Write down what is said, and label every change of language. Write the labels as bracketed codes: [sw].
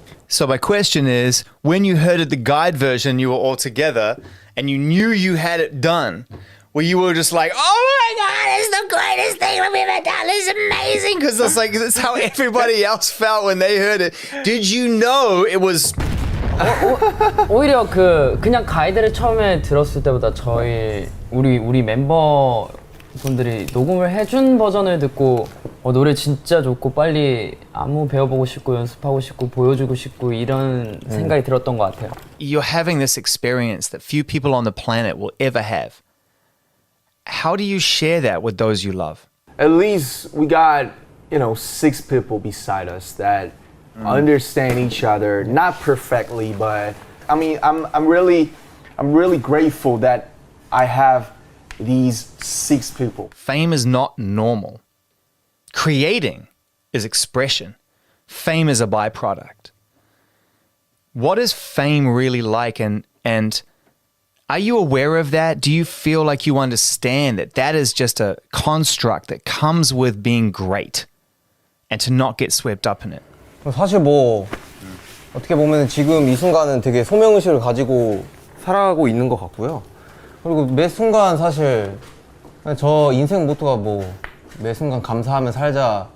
[en] So my question is, when you heard it, the guide version, you were all together, and you knew you had it done, where you were just like, oh my God, it's the greatest thing we've ever done. It's amazing. Because it's like, that's how everybody else felt when they heard it. Did you know it was... [ko] 오히려 그냥 가이드를 처음에 들었을 때보다 우리 멤버 분들이 녹음을 해준 버전을 듣고 노래 진짜 좋고 빨리 안무 배워보고 싶고 연습하고 싶고 보여주고 싶고 이런 생각이 들었던 것 같아요. [en] You're having this experience that few people on the planet will ever have. How do you share that with those you love? At least we got, 6 people beside us that understand each other, not perfectly, but I mean, I'm really grateful that I have these 6 people. Fame is not normal. Creating is expression. Fame is a byproduct. What is fame really like, and are you aware of that? Do you feel like you understand that that is just a construct that comes with being great and to not get swept up in it? [ko] 사실 뭐 어떻게 보면 지금 이 순간은 되게 소명의식을 가지고 살아가고 있는 것 같고요. 그리고 매 순간 사실 저 인생 모토가 뭐 매 순간 감사하며 살자.